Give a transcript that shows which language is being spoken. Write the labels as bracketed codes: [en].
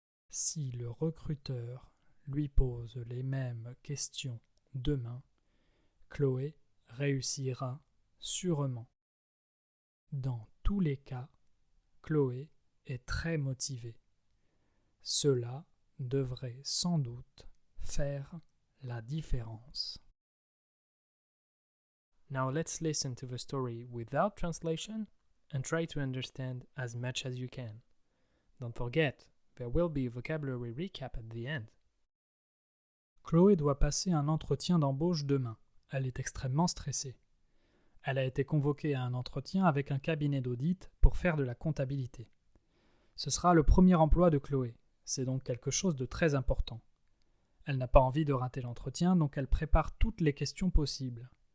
[fr] Si le recruteur lui pose les mêmes questions demain, Chloé réussira sûrement. Dans tous les cas, Chloé est très motivée. Cela devrait sans doute faire la différence. [en] Now let's listen to the story without translation and try to understand as much as you can. Don't forget, there will be a vocabulary recap at the end. [fr] Chloé doit passer un entretien d'embauche demain. Elle est extrêmement stressée. Elle a été convoquée à un entretien avec un cabinet d'audit pour faire de la comptabilité. Ce sera le premier emploi de Chloé. C'est donc quelque chose de très important. Elle n'a pas envie de rater l'entretien, donc elle prépare toutes les questions possibles.